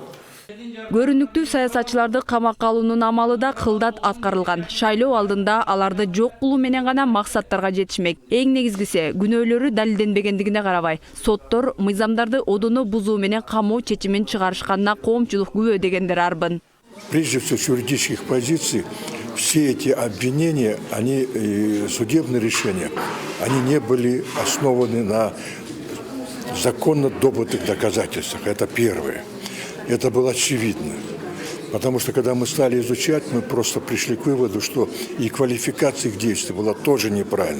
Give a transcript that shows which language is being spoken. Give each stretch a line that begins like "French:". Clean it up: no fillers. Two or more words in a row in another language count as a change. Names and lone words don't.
Kyrgyz: Көрүнүктүү саясатчыларды камакка алуунун амалы да кылдат аткарылган. Шайлоо алдында аларды жок кылуу менен гана максаттарга жетишмек. Эң негизгиси күнөөлөрү далилденбегендигине карабай, соттор мыйзамдарды одоно бузуу менен камоо чечимин чыгарышканына коомчулук күбө дегендер арбын.
Russian: Прежде всего, с юридических позиций, все эти обвинения, судебные решения, они не были основаны на законно добытых доказательствах. Это первое. Это было очевидно. Потому что, когда мы стали изучать, мы просто пришли к выводу, что и квалификация их действий была тоже неправильна.